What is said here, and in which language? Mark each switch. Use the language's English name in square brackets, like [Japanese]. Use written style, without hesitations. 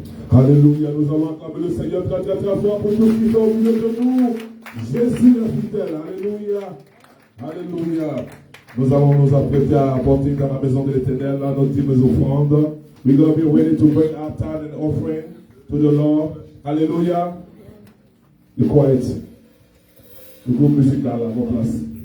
[French] Alléluia, nous allons acclamer le Seigneur très très très fort pour nous qui sont au milieu de nous. Jésus est fidèle. Alléluia. Alléluia. Nous allons nous apprêter à apporter dans la maison de l'Éternel nos dîmes offrandes. [English] We're going to be ready to bring our tithe and offering to the Lord. Alléluia. Be quiet. [French] Le groupe musical à vos places.